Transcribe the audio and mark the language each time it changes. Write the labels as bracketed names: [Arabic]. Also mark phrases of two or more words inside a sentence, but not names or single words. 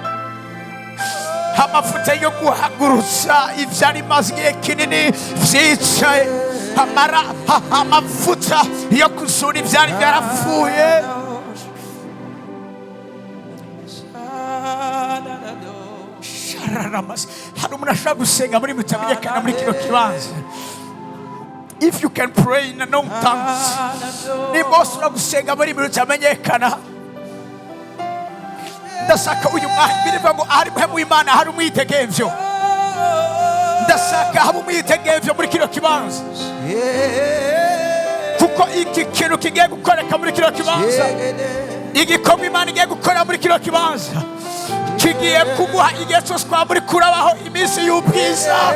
[Rundi] yo guhagurutsa ivyari maze igihe kinini vyicaye, amavuta yo kuzura ivyari vyarapfuye. Hari umuntu ashobora gusenga muri mutamenyekana muri kino kibanza. [English] If you can pray in unknown tongues, [Rundi] nimba ushobora gusenga muri mutamenyekana, ndashaka uyu mwanya birivuga ngo ari mu Imana hari umwitegevyo. Ndashaka haba umwitegevyo muri kino kibanza, kuko iki kintu kigiye gukoreka muri kino kibanza, igikombe Imana igiye gukora muri kino kibanza kigiye kuguha igihe cyose kwa muri kurabaho iminsi y'ubwiza.